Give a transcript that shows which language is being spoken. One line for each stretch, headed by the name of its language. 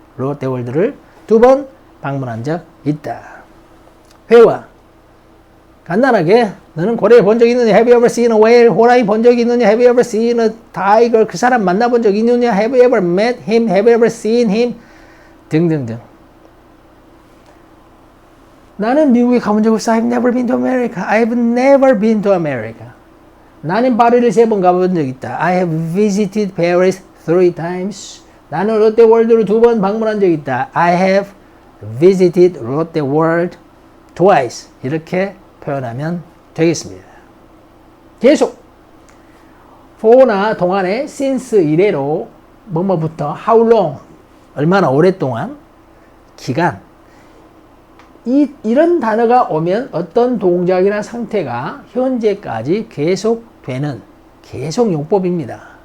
Korean: 롯데월드를 2번 방문한 적 있다. 회화. 간단하게 너는 고래 본 적 있느냐?
English: Have you ever seen a whale?
Korean: 호랑이 본 적 있느냐?
English: Have you ever seen a tiger?
Korean: 그 사람 만나본 적 있느냐?
English: Have you ever met him? Have you ever seen him?
Korean: 등등등. 나는 미국에 가본 적 없어.
English: I've never been to America. I've never been to America.
Korean: 나는 파리를 3번 가본 적 있다.
English: I have visited Paris 3 times.
Korean: 나는 롯데월드를 2번 방문한 적 있다.
English: I have visited Lotte World twice.
Korean: 이렇게 표현하면 되겠습니다. 계속 for나 동안에 since 이래로 뭐뭐부터 how long 얼마나 오랫동안 기간 이런 단어가 오면 어떤 동작이나 상태가 현재까지 계속되는 계속 용법입니다.